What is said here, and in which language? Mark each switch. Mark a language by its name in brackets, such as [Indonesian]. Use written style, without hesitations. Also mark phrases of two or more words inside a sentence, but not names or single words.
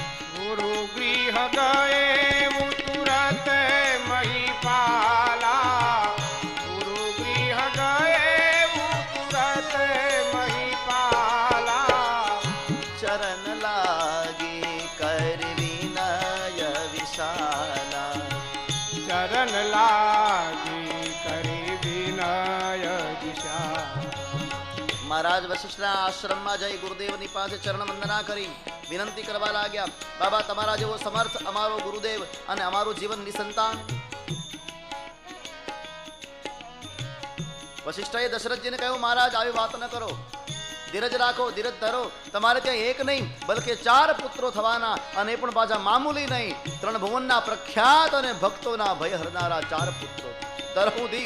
[Hindi] गुरु गृह गए वो तुरत महिपाला गुरु गृह गए वो तुरत महिपाला चरण लागी कर विनय विशाला चरण लागी करी विनय दिशा [Gujarati] મહારાજ વશિષ્ઠના આશ્રમમાં જઈ ગુરુદેવની પાસે ચરણ વંદના કરી વિનંતી કરવા લાગ્યા બાબા તમારા જેવો સમર્થ અમારો ગુરુદેવ અને અમારું જીવન નિસંતાન વશિષ્ઠએ દશરથજીને કહ્યું મહારાજ આવી વાત ન કરો ધીરજ રાખો ધીરજ ધરો તમારે ત્યાં એક નહીં બલકે 4 પુત્રો થવાના અને એ પણ પાછા મામૂલી નહીં 3 ભુવનના પ્રખ્યાત અને ભક્તોના ભય હરનારા 4 પુત્રો ધરવું ધીર